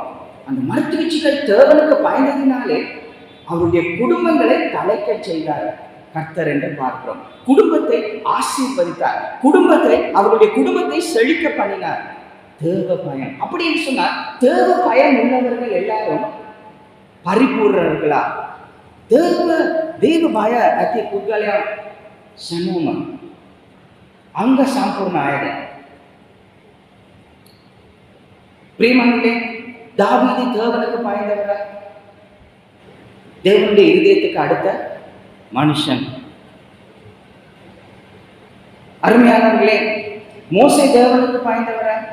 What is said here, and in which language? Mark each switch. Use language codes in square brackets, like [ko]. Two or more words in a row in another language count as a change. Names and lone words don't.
[ta] அந்த மருத்துவச்சிகள் தேவனுக்கு பயந்ததினாலே அவருடைய குடும்பங்களை தலைக்க செய்தார் கர்த்தர் என்று பார்க்கிறோம். குடும்பத்தை ஆசீர்வதித்தார், அவருடைய குடும்பத்தை செழிக்க பண்ணினார். தேவ பயம் அப்படின்னு சொன்னார். தேவ பயம் உள்ளவர்கள் எல்லாரும் பரிபூர்ணர்களா? [si] දේව භය ඇති පුද්ගලයා සැනෝම අංග සම්පූර්ණ අයද? [ta] பிரியமானவர்களே, தாவீது தேவனுக்கு பயந்தவரா? தேவனுடைய இருதயத்துக்கு அடுத்த மனுஷன். அருமையானவர்களே, மோசே தேவனுக்கு பயந்தவரா?